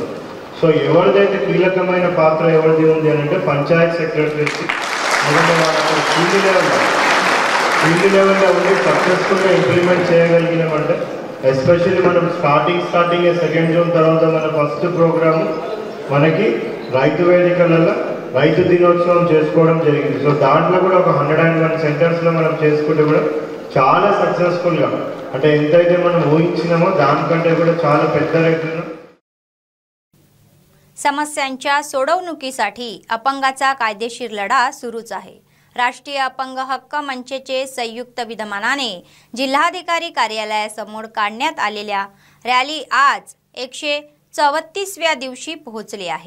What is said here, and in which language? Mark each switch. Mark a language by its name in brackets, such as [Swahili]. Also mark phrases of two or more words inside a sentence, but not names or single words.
[Telugu] సో ఎవరిదైతే కీలకమైన పాత్ర ఎవరిది ఉంది అని అంటే [English] panchayat secretaries field levello [Telugu] ఉండి [English] successfulga implement [Telugu] చేయగలిగినామంటే ఎస్పెషల్లీ మనం [English] starting 2 June [Telugu] తర్వాత మన [English] first programmu [Telugu] మనకి రైతు వేదికలలో రైతు దినోత్సవం చేసుకోవడం జరిగింది। సో దాంట్లో కూడా ఒక 101 సెంటర్స్లో మనం చేసుకుంటే కూడా చాలా సక్సెస్ఫుల్గా అంటే ఎంతైతే మనం ఊహించినామో दानकंटे కూడా చాలా పెద్ద రేట్లను [Marathi] समस्यांच्या सोडवणुकीसाठी अपंगाचा कायदेशीर लढा सुरूच आहे। राष्ट्रीय अपंग हक्क मंचचे संयुक्त विद्यमानाने जिल्हाधिकारी कार्यालयासमोर काढण्यात आलेल्या रॅली आज 134व्या दिवशी पोहोचली आहे।